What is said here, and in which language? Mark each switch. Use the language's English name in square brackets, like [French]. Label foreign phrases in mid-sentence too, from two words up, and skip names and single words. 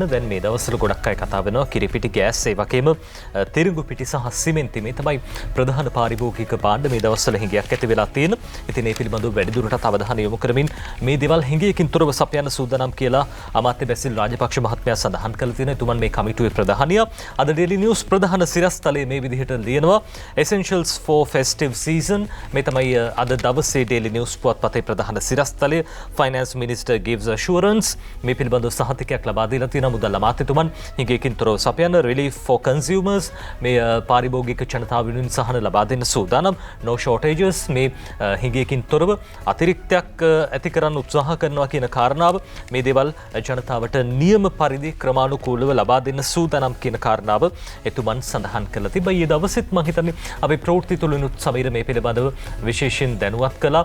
[Sinhala] දැන් මේ දවස්වල ගොඩක් අය කතා වෙනවා කිරිපිටි ගෑස් ඒ වගේම තිරිඟු පිටි සහ සිමෙන්ති මේ තමයි ප්‍රධාන පාරිභෝගික භාණ්ඩ මේ දවස්වල හිඟයක් ඇති වෙලා තියෙන. ඉතින් මේ පිළිබඳව වැඩිදුරටත් අවධානය යොමු කරමින් මේ දේවල් හිඟයකින් තොරව සපයන්න සූදානම් කියලා අමාත්‍ය බැසිල් රාජපක්ෂ මහත්මයා සඳහන් කළ තියෙනවා. එතුමන් මේ කමිටුවේ ප්‍රධානියා. අද ඩේලි නිවුස් ප්‍රධාන සිරස්තලයේ මේ විදිහට ලියනවා [English] essentials for festive season. [Sinhala] මේ තමයි අද දවසේ ඩේලි නිවුස් පුවත්පතේ ප්‍රධාන සිරස්තලය. [English] finance minister gives assurance [Sinhala] මේ පිළිබඳව සහතිකයක් ලබා දීලා තියෙනවා මුදල් අමාත්‍යතුමන් හිඟයකින් තොරව සපයන [English] relief for consumers [Sinhala] මේ පාරිභෝගික ජනතාව වෙනුවෙන් සහන ලබා දෙන්න සූදානම්. [English] no shortages [Sinhala] මේ හිඟයකින් තොරව අතිරික්තයක් ඇති කරන්න උත්සාහ කරනවා කියන කාරණාව මේ දේවල් ජනතාවට නියම පරිදි ක්‍රමානුකූලව ලබා දෙන්න සූදානම් කියන කාරණාව එතුමන් සඳහන් කළා. තිබ්බා ඊයේ දවසෙත් මම හිතන්නේ අපි ප්‍රවෘත්ති තුලිනුත් සමීර මේ පිළිබඳව විශේෂයෙන් දැනුවත් කළා.